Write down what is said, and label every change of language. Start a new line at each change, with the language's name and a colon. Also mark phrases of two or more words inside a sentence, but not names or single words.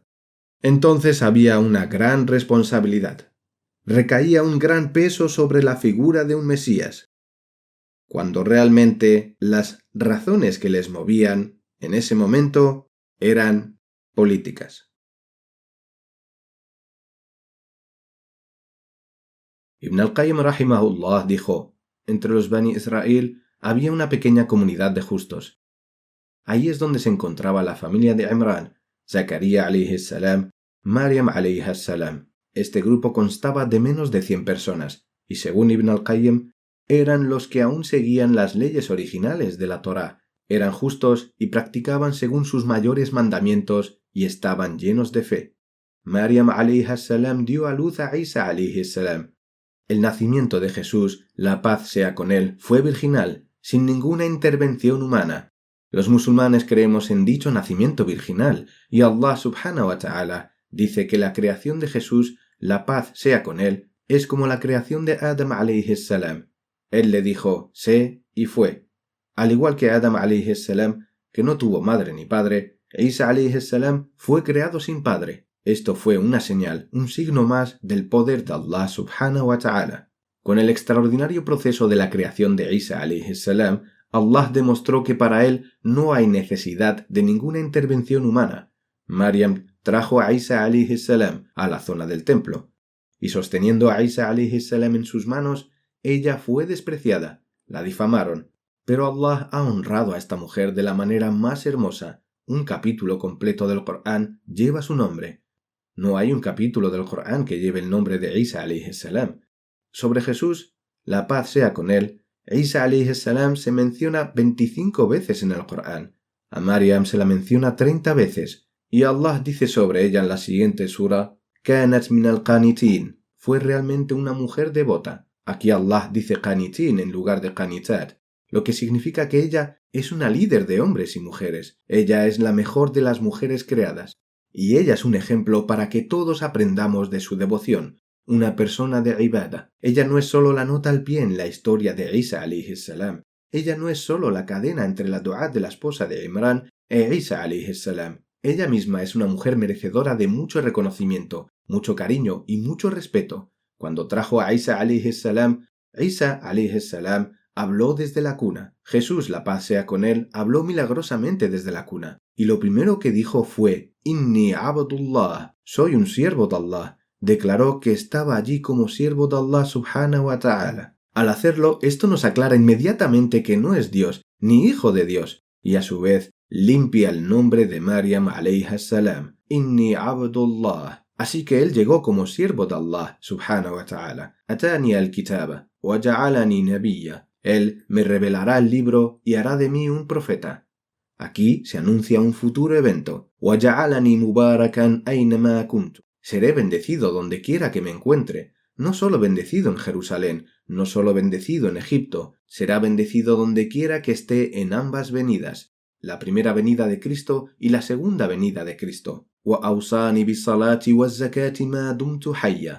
Spanish: Entonces había una gran responsabilidad. Recaía un gran peso sobre la figura de un Mesías, cuando realmente las razones que les movían en ese momento eran políticas. Ibn al-Qayyim rahimahullah dijo, entre los Bani Israel había una pequeña comunidad de justos. Ahí es donde se encontraba la familia de Imran, Zakaria
Arabic: عليه السلام,
Spanish: Maryam
Arabic: عليه السلام.
Spanish: Este grupo constaba de menos de 100 personas, y según Ibn al-Qayyim, eran los que aún seguían las leyes originales de la Torá, eran justos y practicaban según sus mayores mandamientos y estaban llenos de fe. Maryam
Arabic: عليه السلام
Spanish: dio a luz a Isa
Arabic: عليه السلام.
Spanish: El nacimiento de Jesús, la paz sea con él, fue virginal, sin ninguna intervención humana. Los musulmanes creemos en dicho nacimiento virginal, y Allah
Arabic: سبحانه وتعالى
Spanish: dice que la creación de Jesús, la paz sea con él, es como la creación de Adam
Arabic: عليه السلام.
Spanish: Él le dijo, sé, y fue. Al igual que Adam
Arabic: عليه السلام,
Spanish: que no tuvo madre ni padre, Isa
Arabic: عليه السلام
Spanish: fue creado sin padre. Esto fue una señal, un signo más del poder de Allah
Arabic: سبحانه وتعالى.
Spanish: Con el extraordinario proceso de la creación de Isa
Arabic: عليه السلام,
Spanish: Allah demostró que para él no hay necesidad de ninguna intervención humana. Maryam trajo a Isa
Arabic: عليه السلام
Spanish: a la zona del templo, y sosteniendo a Isa
Arabic: عليه السلام
Spanish: en sus manos, ella fue despreciada, la difamaron, pero Allah ha honrado a esta mujer de la manera más hermosa. Un capítulo completo del Corán lleva su nombre. No hay un capítulo del Corán que lleve el nombre de Isa
Arabic: عليه السلام.
Spanish: Sobre Jesús, la paz sea con él, Isa
Arabic: عليه السلام
Spanish: se menciona 25 veces en el Corán. A Maryam se la menciona 30 veces, y Allah dice sobre ella en la siguiente sura,
Arabic: كانت من القانتين,
Spanish: fue realmente una mujer devota. Aquí Allah dice qanitin en lugar de qanitat, lo que significa que ella es una líder de hombres y mujeres. Ella es la mejor de las mujeres creadas. Y ella es un ejemplo para que todos aprendamos de su devoción, una persona de ibada. Ella no es solo la nota al pie en la historia de Isa
Arabic: عليه السلام.
Spanish: Ella no es solo la cadena entre la dua de la esposa de Imran e Isa
Arabic: عليه السلام.
Spanish: Ella misma es una mujer merecedora de mucho reconocimiento, mucho cariño y mucho respeto. Cuando trajo a Isa
Arabic: عليه السلام,
Spanish: Isa
Arabic: عليه السلام
Spanish: habló desde la cuna. Jesús, la paz sea con él, habló milagrosamente desde la cuna. Y lo primero que dijo fue,
Arabic: إني عبد الله,
Spanish: soy un siervo de Allah. Declaró que estaba allí como siervo de Allah
Arabic: سبحانه وتعالى.
Spanish: Al hacerlo, esto nos aclara inmediatamente que no es Dios, ni hijo de Dios, y a su vez limpia el nombre de Maryam
Arabic: عليها السلام, إني عبد الله.
Spanish: Así que él llegó como siervo de Allah
Arabic: سبحانه وتعالى. آتاني الكتاب وجعلني نبيا.
Spanish: Él me revelará el libro y hará de mí un profeta. Aquí se anuncia un futuro evento.
Arabic: وَجَعَلَنِي مُبَارَكًا أَيْنَمَا كُنْتُ.
Spanish: seré bendecido donde quiera que me encuentre. No solo bendecido en Jerusalén, no solo bendecido en Egipto, será bendecido donde quiera que esté en ambas venidas, la primera venida de Cristo y la segunda venida de Cristo.
Arabic: وَأَوْصَانِي بِالصَّلَاةِ وَالزَّكَاةِ مَا دُمْتُ حَيًّا.